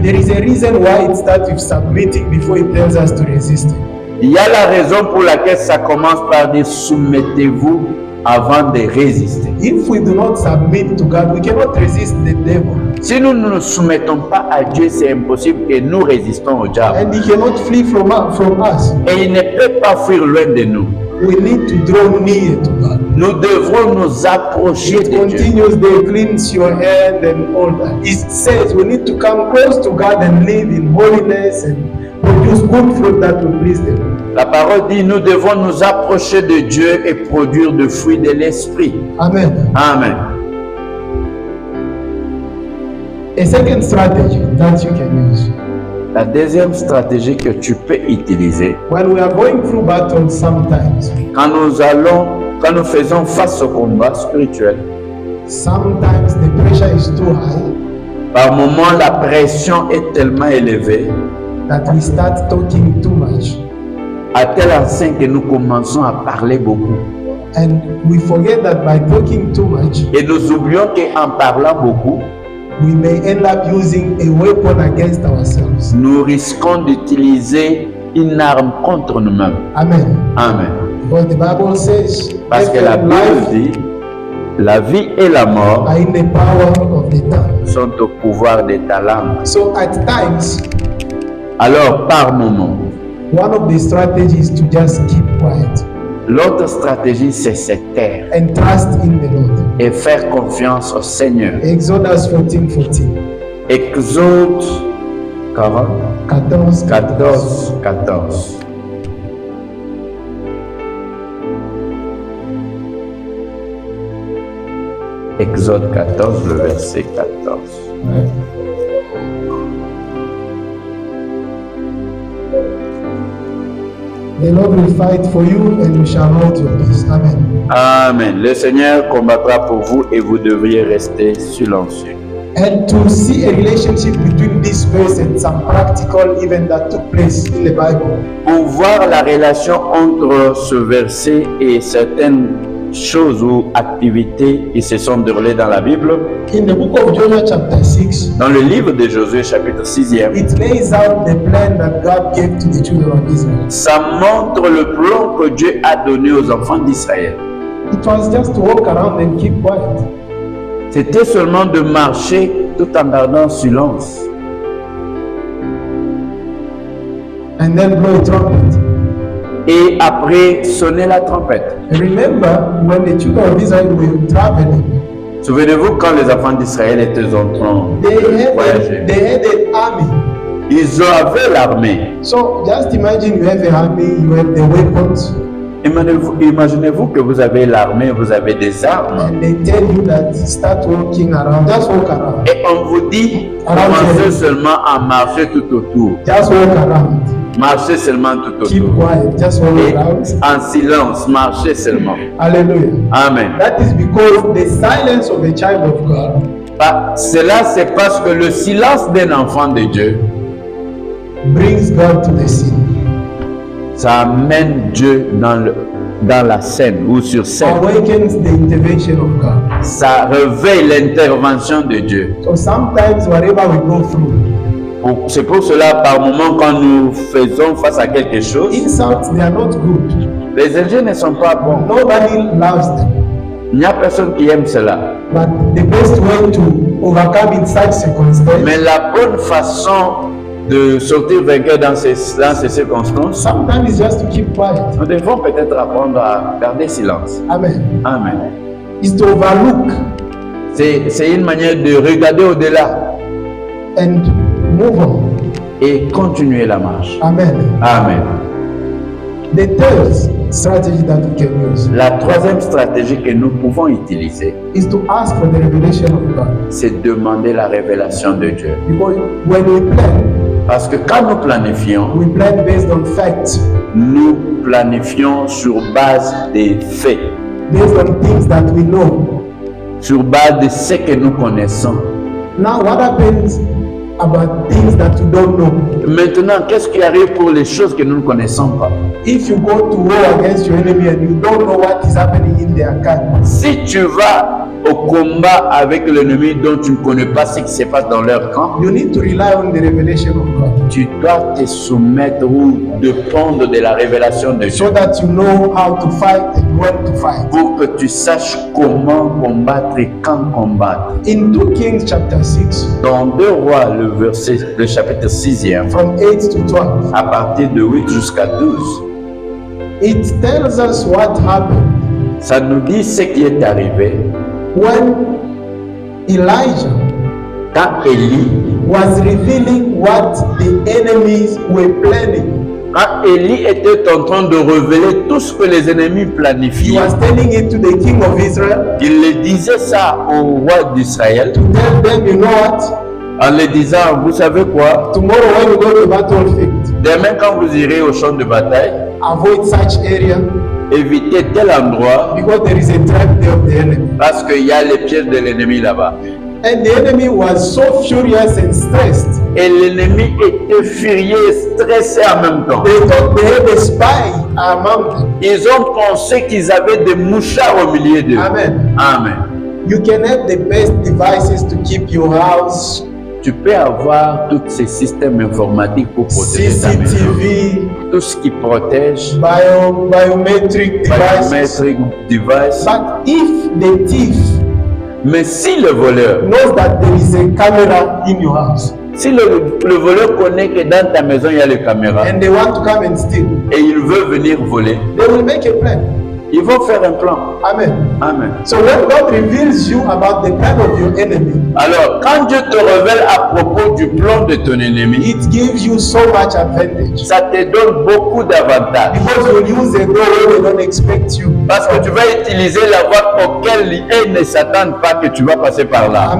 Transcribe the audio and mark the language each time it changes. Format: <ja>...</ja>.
<en>There is a reason why it starts with submitting before it tells us to resist Him.</en> <fr>Il y a la raison pour laquelle ça commence par dire soumettez-vous avant de résister.</fr> <en>If we do not submit to God, we cannot resist the devil.</en> <fr>Si nous ne nous soumettons pas à Dieu, c'est impossible que nous résistons au diable.</fr> <en>And he cannot flee from us.</en> <fr>Et il ne peut pas fuir loin de nous.</fr> <en>We need to draw near to God.</en> <fr>Nous devrons nous approcher</fr> <en>It</en> <fr>de Dieu.</fr> <en>continues, they cleanse your hand and all that. It says we need to come close to God and live in holiness and produce good fruit that will please them.</en> <fr>La parole dit, nous devons nous approcher de Dieu et produire des fruits de l'esprit.</fr> <en>Amen.</en> <fr>Amen.</fr> <en>A second strategy that you can use.</en> <fr>La deuxième stratégie que tu peux utiliser</fr> <en>when we are going through battles sometimes,</en> <fr>quand nous faisons face au combat spirituel,</fr> <en>sometimes the pressure is too high</en> <fr>par moments la pression est tellement élevée</fr> <en>that we start talking too much</en> <fr>à tel enseigne que nous commençons à parler beaucoup.</fr> <en>and we forget that by talking too much,</en> <fr>Et nous oublions qu'en parlant beaucoup,</fr> <en>we may end up using a weapon against ourselves.</en> <fr>nous risquons d'utiliser une arme contre nous-mêmes.</fr> <en>Amen.</en> <fr>Amen.</fr> <en>Because the Bible says,</en> <fr>Parce que la</fr> <en>death and</en> <fr>Bible</fr> <en>life</en> <fr>dit, la vie et la mort</fr> <en>are in the power of the tongue.</en> <fr>sont au pouvoir de ta langue.</fr> <en>So at times,</en> <fr>Alors, par moment,</fr> <en>one of the strategies is to just keep quiet</en> <fr>l'autre stratégie, c'est se taire</fr> <en>and trust in the Lord.</en> <fr>et faire confiance au Seigneur.</fr> <en>Exodus 14:14.</en> <fr>Exode 40, 14. 14, 14. Exode 14, le verset 14. Ouais.</fr> <en>The Lord will fight for you and you shall hold your peace. Amen.</en> <fr>Amen. Le Seigneur combattra pour vous et vous devriez rester silencieux.</fr> <en>And to see a relationship between this verse and some practical event that took place in the Bible,</en> <fr>Pour voir la relation entre ce verset et certaines choses ou activités qui se sont déroulées dans la Bible,</fr> <en>in the book of Joshua chapter 6,</en> <fr>dans le livre de Josué chapitre 6e,</fr> <en>it lays out the plan that God gave to the children of Israel.</en> <fr>ça montre le plan que Dieu a donné aux enfants d'Israël.</fr> <en>It was just to walk around and keep quiet.</en> <fr>C'était seulement de marcher tout en gardant silence</fr> <en>And then blow a trumpet.</en> <fr>et après sonner la trompette.</fr> <en>And remember, when the children of Israel were traveling,</en> <fr>Souvenez-vous quand les enfants d'Israël étaient en train</fr> <en>they</en> <fr>de voyager.</fr> <en>had an army.</en> <fr>Ils avaient l'armée.</fr> <en>So just imagine you have an army, you have the weapons,</en> <fr>Imaginez-vous que vous avez l'armée, vous avez des armes.</fr> <en>and they tell you that start walking around, just walk around,</en> <fr>Et on vous dit, commencez seulement à marcher tout autour.</fr> <en>just walk around,</en> <fr>Marchez seulement tout</fr> <en>keep</en> <fr>autour.</fr> <en>quiet, just walk</en> <fr>Et</fr> <en>around.</en> <fr>en silence, marchez seulement.</fr> <en>Hallelujah.</en> <fr>Amen.</fr> <en>That is because the silence of a child of God</en> <fr>Cela, c'est parce que le silence d'un enfant de Dieu,</fr> <en>brings God to the scene.</en> <fr>ça amène Dieu dans la scène ou sur scène.</fr> <en>Awakens the intervention of God.</en> <fr>Ça réveille l'intervention de Dieu.</fr> <en>So sometimes whatever we go through,</en> <fr>C'est pour cela, par moment, quand nous faisons face à quelque chose,</fr> <en>insults, they are not good.</en> <fr>les injures ne sont pas bons.</fr> <en>Nobody loves them.</en> <fr>Il n'y a personne qui aime cela.</fr> <en>But the best way to overcome in such circumstances,</en> <fr>Mais la bonne façon de sortir vainqueur dans ces circonstances,</fr> <en>sometimes it's just to keep quiet.</en> <fr>nous devons peut-être apprendre à garder silence.</fr> <en>Amen.</en> <fr>Amen.</fr> <en>Is to overlook</en> <fr>C'est une manière de regarder au-delà</fr> <en>and move on.</en> <fr>et continuer la marche.</fr> <en>Amen.</en> <fr>Amen.</fr> <en>The third strategy that we can use</en> <fr>La troisième stratégie que nous pouvons utiliser,</fr> <en>is to ask for the revelation of God.</en> <fr>c'est demander la révélation de Dieu.</fr> <en>Because when we plan,</en> <fr>Parce que quand nous planifions,</fr> <en>we plan based on facts,</en> <fr>nous planifions sur base des faits,</fr> <en>based on things that we know.</en> <fr>sur base de ce que nous connaissons.</fr> <en>Now, what happens about things that you don't know?</en> <fr>Maintenant, qu'est-ce qui arrive pour les choses que nous ne connaissons pas?</fr> <en>If you go to war against your enemy and you don't know what is happening in their camp,</en> <fr>Si tu vas au combat avec l'ennemi dont tu ne connais pas ce qui se passe dans leur camp,</fr> <en>you need to rely on the revelation of God</en> <fr>tu dois te soumettre ou dépendre de la révélation de Dieu</fr> <en>so that you know how to fight and when to fight.</en> <fr>pour que tu saches comment combattre et quand combattre.</fr> <en>In 2 Kings chapter 6,</en> <fr>Dans 2 Rois, le chapitre 6e,</fr> <en>from 8 to 12,</en> <fr>à partir de 8 jusqu'à 12,</fr> <en>it tells us what happened</en> <fr>ça nous dit ce qui est arrivé</fr> <en>when Elijah</en> <fr>quand Élie,</fr> <en>was revealing what the enemies were planning.</en> <fr>quand Élie était en train de révéler tout ce que les ennemis</fr> <en>He</en> <fr>planifiaient.</fr> <en>was telling it to the king of Israel</en> <fr>Il le disait ça au roi d'Israël</fr> <en>to tell them, you know what?</en> <fr>En le disant, vous savez quoi?</fr> <en>Tomorrow when you go to the battlefield,</en> <fr>Demain, quand vous irez au champ de bataille,</fr> <en>avoid such area</en> <fr>évitez tel endroit</fr> <en>because there is a trap there of the enemy.</en> <fr>parce qu'il y a les pièges de l'ennemi là-bas.</fr> <en>And the enemy was so furious and stressed.</en> <fr>Et l'ennemi était furieux et stressé en même temps.</fr> <en>They thought they had a spy among them.</en> <fr>Ils ont pensé qu'ils avaient des mouchards au milieu d'eux.</fr> <en>Amen.</en> <fr>Amen.</fr> <en>You can have the best devices to keep your house,</en> <fr>Tu peux avoir tous ces systèmes informatiques pour protéger ta maison.</fr> <en>CCTV,</en> <fr>Tout ce qui protège,</fr> <en>biometric devices. biometric device. But if the thief</en> <fr>Mais si le voleur,</fr> <en>knows that there is a camera in your house</en> <fr>si le voleur connaît que dans ta maison il y a les caméras</fr> <en>and they want to come and steal,</en> <fr>et il veut venir voler,</fr> <en>they will make a plan.</en> <fr>ils vont faire un plan.</fr> <en>Amen.</en> <fr>Amen.</fr> <en>So when God reveals you about the plan of your enemy,</en> <fr>Alors, quand Dieu te révèle à propos du plan de ton ennemi,</fr> <en>it gives you so much advantage.</en> <fr>ça te donne beaucoup d'avantages.</fr> <en>Because you'll use a door where they don't expect you.</en> <fr>Parce que tu vas utiliser la voie auquel ils ne s'attendent pas que tu vas passer par là.</fr>